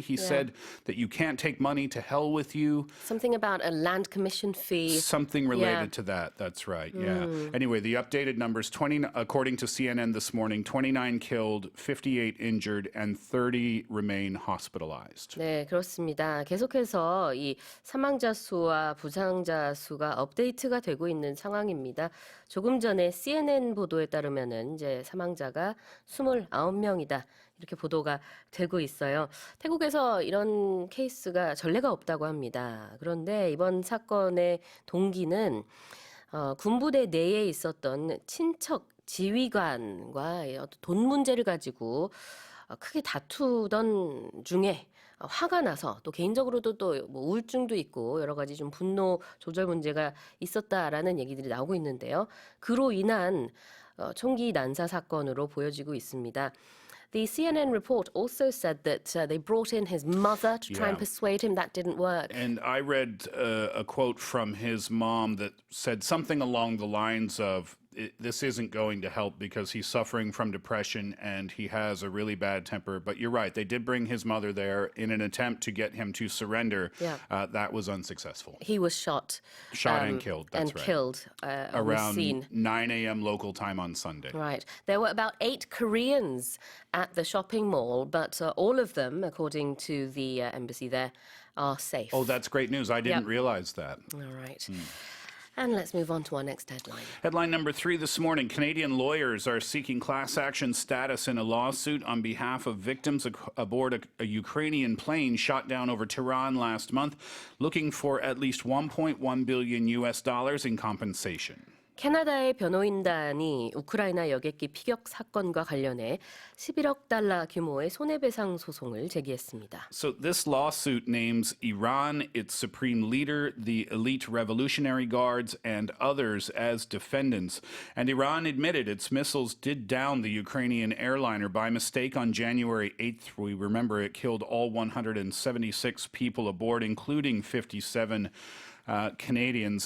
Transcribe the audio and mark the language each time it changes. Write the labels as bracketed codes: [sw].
[en] He said that you can't take money, to hell with you. Something about a land commission fee. Something related to that. That's right. Yeah. Anyway, the updated numbers, according to CNN this morning, 29 killed, 58 injured, and 30 remain hospitalized. [ko] 네, 그렇습니다. 계속해서 이 사망자 수와 부상자 수가 업데이트가 되고 있는 상황입니다. 조금 전에 CNN 보도에 따르면은 이제 사망자가 29명이다. 이렇게 보도가 되고 있어요. 태국에서 이런 케이스가 전례가 없다고 합니다. 그런데 이번 사건의 동기는 군부대 내에 있었던 친척 지휘관과 돈 문제를 가지고 크게 다투던 중에 화가 나서 또 개인적으로도 또 뭐 우울증도 있고 여러 가지 좀 분노 조절 문제가 있었다라는 얘기들이 나오고 있는데요. 그로 인한 총기 난사 사건으로 보여지고 있습니다. [en] The CNN report also said that they brought in his mother to try and persuade him. That didn't work. And I read a quote from his mom that said something along the lines of, this isn't going to help because he's suffering from depression and he has a really bad temper. But you're right, they did bring his mother there in an attempt to get him to surrender. That was unsuccessful. He was shot. And killed, that's right. Killed around on the scene. 9 a.m. local time on Sunday. Right. There were about 8 Koreans at the shopping mall, but all of them, according to the embassy there, are safe. Oh, that's great news. I didn't realize that. All right. And let's move on to our next headline. Headline number 3 this morning. Canadian lawyers are seeking class action status in a lawsuit on behalf of victims aboard a Ukrainian plane shot down over Tehran last month, looking for at least $1.1 billion in compensation. [ko] 캐나다의 변호인단이 우크라이나 여객기 피격 사건과 관련해 11억 달러 규모의 손해배상 소송을 제기했습니다. [en] So this lawsuit names Iran, its supreme leader, the elite revolutionary guards, and others as defendants. And Iran admitted its missiles did down the Ukrainian airliner by mistake on January 8th. We remember it killed all 176 people aboard, including 57 Canadians.